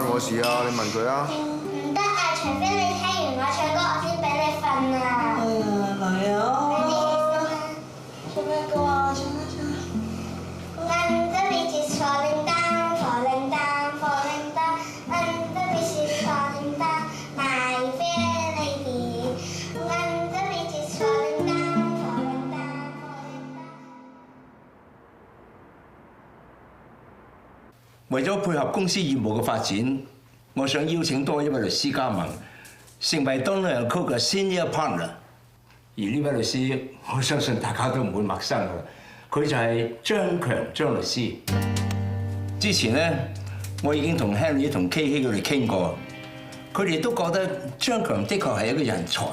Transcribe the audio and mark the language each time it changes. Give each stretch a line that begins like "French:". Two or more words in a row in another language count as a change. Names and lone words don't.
Cantonese: 事啊？你問佢啊。唔得啊！除非你聽完我唱歌，我先俾你瞓啊！哎呀，嚟啊！快啲起身啦！唱咩歌啊？唱啦唱啦！
English: Under beach is falling down, falling down, falling down. Under beach is falling down, my fair lady. Under beach is falling down, falling down, falling down.
Cantonese: 為咗配合公司業務嘅發展，我想邀請多一位律師加盟，成為 Donald & Co 嘅
English: Senior Partner。
Cantonese: 而呢位律師，我相信大家都唔會陌生㗎啦。佢就係張強張律師。之前咧，我已經同 Henry 同 KK 佢哋傾過，佢哋都覺得張強的確係一個人才。